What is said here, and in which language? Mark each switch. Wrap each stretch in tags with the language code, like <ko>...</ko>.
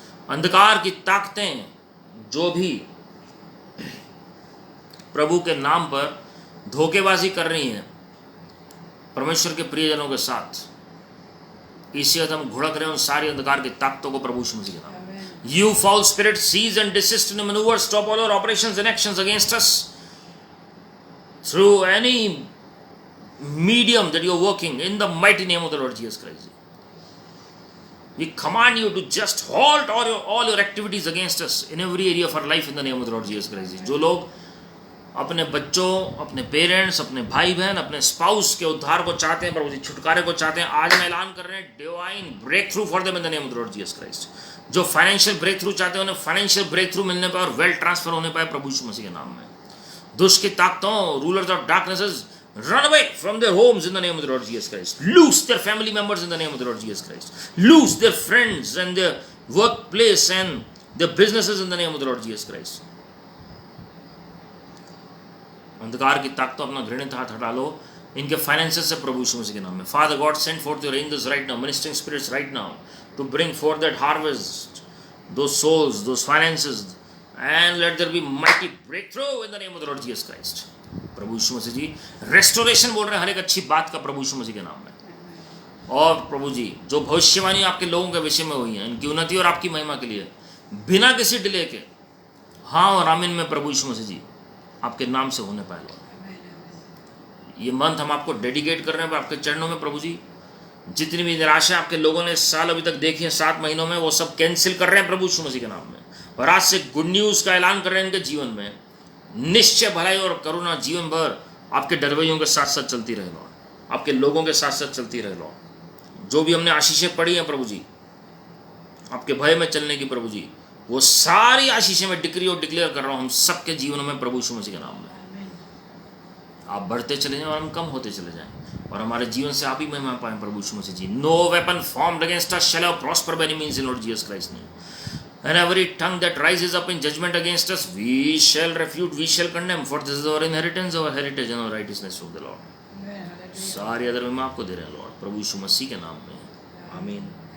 <hi>अंधकार की ताकतें जो भी प्रभु के नाम पर धोखेबाजी कर रही हैं परमेश्वर के प्रियजनों के साथ, इसी वक्त हम घुड़क रहे हैं उन सारी अंधकार की ताकतों को प्रभु यीशु मसीह के नाम।</hi> <en>You foul spirit, cease and desist in the maneuver. Stop all our operations and actions against us through any medium that you are working in the mighty name of the Lord Jesus Christ. We command you to just halt all your activities against us in every area of our life in the name of the Lord Jesus Christ.</en> <hi>जो लोग अपने बच्चों, अपने parents, अपने भाई बहन, अपने spouse के उद्धार को चाहते हैं प्रभु जी, छुटकारे को चाहते हैं, आज हम ऐलान कर रहे हैं</hi> <en>Divine breakthrough for them in the name of the Lord Jesus Christ.</en> <hi>जो फाइनेंशियल ब्रेक थ्रू चाहते हैं, उन्हें फाइनेंशियल ब्रेक थ्रू मिलने पाए और वेल्थ ट्रांसफर होने पाए प्रभु यीशु मसीह के नाम में। दुष्ट की ताकतों,</hi> <en>Rulers of darknesses, run away from their homes in the name of the Lord Jesus Christ. Loose their family members in the name of the Lord Jesus Christ. Loose their friends and their workplace and their businesses in the name of the Lord Jesus Christ.</en> <hi>अंधकार की ताकतों अपना घृणित हाथ हटा लो इनके finances से प्रभु यीशु मसीह के नाम में.</hi> <en>Father God, send forth your angels right now, ministering spirits right now, to bring forth that harvest, those souls, those finances, and let there be mighty breakthrough in the name of the Lord Jesus Christ.</en> <hi>Prabhu Yeshu Masih ji restoration बोल रहे हैं हर एक अच्छी बात का प्रभु यीशु मसीह के नाम में. और प्रभु जी जो भविष्यवाणी आपके लोगों के विषय में हुई है इनकी उन्नति और आपकी महिमा के लिए बिना किसी डिले के हाँ और आमीन में प्रभु यीशु मसीह जी आपके नाम से होने पाए. ये मंथ हम आपको डेडिकेट कर रहे हैं आपके चरणों में प्रभु जी. जितनी भी निराशा आपके लोगों ने इस साल अभी तक देखी है 7 महीनों में वो सब कैंसिल कर रहे हैं प्रभु यीशु मसीह के नाम में. और आज से गुड न्यूज़ का ऐलान कर रहे हैं इनके जीवन में. निश्चय भलाई और करुणा जीवन भर आपके डरवैयों के साथ साथ चलती रहे लॉर्ड. आपके लोगों के साथ साथ चलती रहे लॉर्ड. जो भी हमने आशीषें पढ़ी हैं प्रभु जी आपके भय में चलने की प्रभु जी वो सारी आशीषें मैं डिक्री और डिक्लेयर कर रहा हूँ हम सबके जीवनों में प्रभु यीशु मसीह के नाम में. आप बढ़ते चले जाएं और हम कम होते चले जाएं और हमारे जीवन से आप ही महिमा पाएं प्रभु यीशु मसीह जी.</hi> <en>No weapon formed against us shall prosper by any means in Lord Jesus Christ name. And every tongue that rises up in judgment against us, we shall refute, we shall condemn. For this is our inheritance, our heritage, and our righteousness of the Lord.</en> <hi>सारी other में आपको दे रहे हैं Lord प्रभु यीशु मसीह के नाम में. आमीन.</hi>